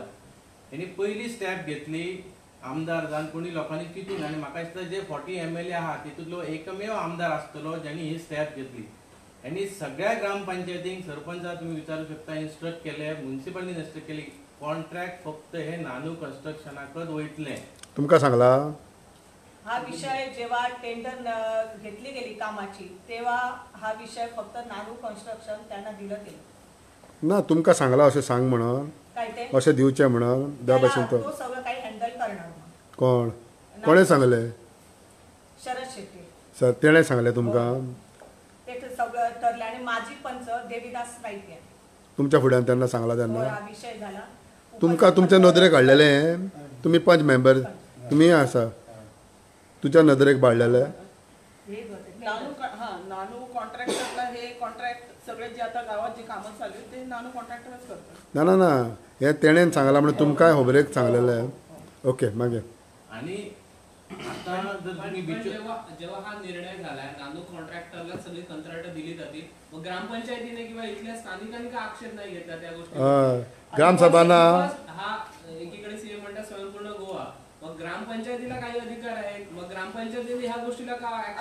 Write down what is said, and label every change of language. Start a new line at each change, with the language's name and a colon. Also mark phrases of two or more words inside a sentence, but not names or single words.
Konkani: हेणी पयली स्टेप घेतली आमदार जावन कोणी लोकांनी चिंतून आनी म्हाका दिसता जे 40 MLA आहा तितूंतलो एकमेव आमदार आसतलो ज्यांनी ही स्टेप घेतली. हेणी सगळ्या ग्रामपंचायतींक सरपंचाक तुमी विचारूं शकता इन्स्ट्रक्ट केले म्युनिसिपालिटीन इन्स्ट्रक्ट केली कॉन्ट्रॅक्ट फक्त हे नानू कन्स्ट्रक्शनाकच वयतले. तुमकां सांगला
Marathi: हा विषय जेव्हा टेंडर घेतली गेली कामाची तेव्हा हा विषय फक्त नानू कन्स्ट्रक्शन त्यांना दिलं गेलं.
Konkani: ना तुमकां सांगला अशें सांग म्हणून
Marathi: काय ते
Konkani: अशें दिवचें म्हणून त्या भाशेन
Marathi: त्याला तो सगळं काही हँडल करणार म्हणून.
Konkani: कोण कोणें सांगलें शरद शेट्टी सर तेणें सांगलें तुमकां
Marathi: ते सगळं ठरलं आणि माजी पंच देविदास राईते
Konkani: तुमच्या फुड्यान तेन्ना सांगला हो, तेन्ना
Marathi: हा विषय झाला.
Konkani: तुमकां तुमच्या नदरेक हाडलेलें तुमी 5 मेंबर तुमी आसा तुज्या नदरेक बाळलेले
Marathi: नानू कॉन्ट्रॅक्टरला हे कॉन्ट्रॅक्ट सगळे जे आता गावात जे कामं चालू आहेत ते नानू कॉन्ट्रॅक्टरच करतात.
Konkani: ना ना ना हे तेणेन सांगला म्हणून तुमकांय खबरेक सांगलेलें. ओके मागीर
Marathi: आणि आता जर तुम्ही पण जेव्हा हा निर्णय झालाय नानू कॉन्ट्रॅक्टरला सगळी कंत्राटं दिली जातील मग ग्रामपंचायतीने किंवा इथल्या स्थानिकांनी का आक्षेप नाही घेतला त्या गोष्टी. ग्रामसभाना हा एकीकडे CM म्हणतात स्वयंपूर्ण गोवा मग ग्रामपंचायतीला काही अधिकार आहेत मग ग्रामपंचायतीने ह्या गोष्टीला का action